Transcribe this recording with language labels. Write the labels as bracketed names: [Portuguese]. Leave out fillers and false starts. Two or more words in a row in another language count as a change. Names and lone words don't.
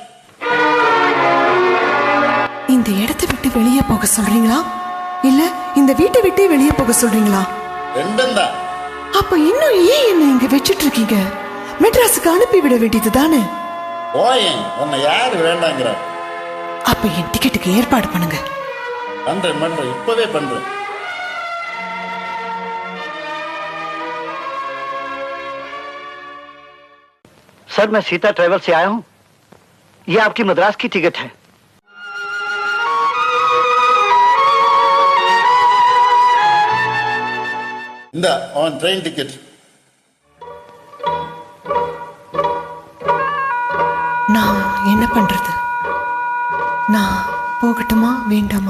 [Tamil] இந்த இடத்தை விட்டு வெளியே போக சொல்றீங்களா, இல்ல இந்த வீட்டை விட்டு வெளியே போக சொல்றீங்களா? ரெண்டும் தான். அப்ப இன்னும் ஏன் என்ன இங்க வச்சிட்டு இருக்கீங்க? மெட்ராஸுக்கு அனுப்பி விட வேண்டியது தானே. ஓயன், உன்னை யாரு வேண்டாங்கிற? அப்ப என் டிக்கெட்டுக்கு ஏற்பாடு பண்ணுங்க. பண்றேன், இப்பவே பண்றேன். [Hindi] सर, मैं सीता ट्रैवल से आया हूँ। ये आपकी मद्रास की टिकट है। [Tamil] இந்த ஆன் ட்ரெயின் டிக்கெட். நான் என்ன பண்றது? நான் போகட்டுமா வேண்டாமா?